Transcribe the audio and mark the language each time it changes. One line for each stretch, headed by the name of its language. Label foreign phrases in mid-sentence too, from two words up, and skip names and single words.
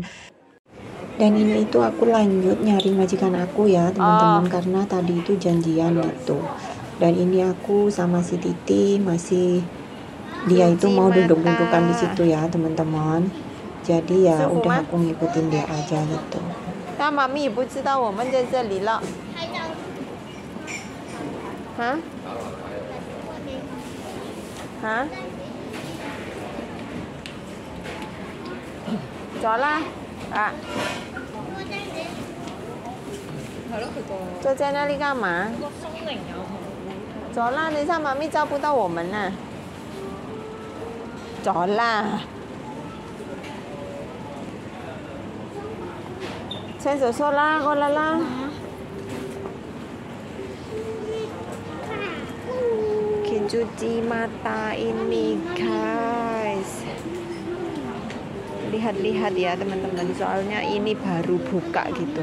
Indonesian: Dan ini itu aku lanjut nyari majikan aku ya teman-teman, karena tadi itu janjian gitu. Dan ini aku sama si Titi dia itu mau duduk-dudukan di situ ya teman-teman. Jadi ya udah aku ngikutin dia aja gitu.
Chinese: Mami 不知道我们在这里了。走啦坐在那里干嘛？走啦，等一下妈咪招不到我们呢。走啦，牵手说啦，过来啦。
Indonesian: cuci mata ini guys. Lihat-lihat ya teman-teman, soalnya ini baru buka gitu.